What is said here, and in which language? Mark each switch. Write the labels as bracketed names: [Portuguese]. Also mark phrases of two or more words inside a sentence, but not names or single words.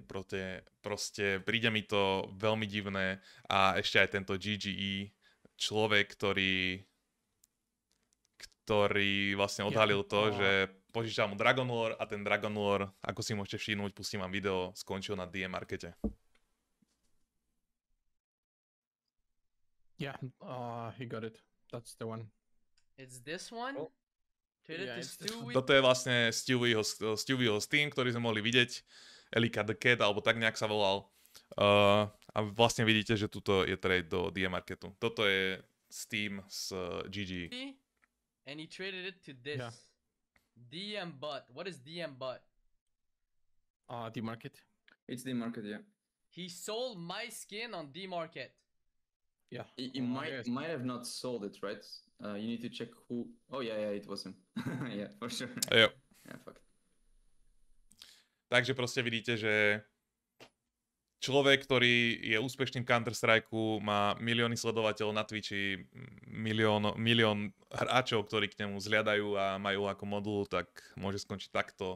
[Slovak] Proste príde mi to veľmi divné a ešte aj tento GGE, človek, ktorý vlastne odhalil to, že požičal mu Dragon Lore a ten Dragon Lore, ako si môžete všimnúť, pustím vám video, skončil na DM markete. [English] Yeah, he got it. That's the one. It's this one? Oh. Yeah, [Slovak] Toto je vlastne Stewieho Steam, ktorý sme mohli vidieť. Elika the Cat, alebo tak nejak sa volal. A vlastne vidíte, že tuto je trade do DM marketu. Toto je Steam z GG. [English] And he traded it to this. Yeah. DM butt. What is DM butt? The market. It's the market, yeah. He sold my skin on D Market. Yeah. You might have not sold it, right? You need to check who. Oh yeah, it was him. Yeah, for sure. Jo. Yeah, fuck. [Slovak] Takže proste vidíte, že človek, ktorý je úspešným Counter-Strike, má milióny sledovateľov na Twitchi, milión hráčov, ktorí k nemu zliadajú a majú ako modul, tak môže skončiť takto.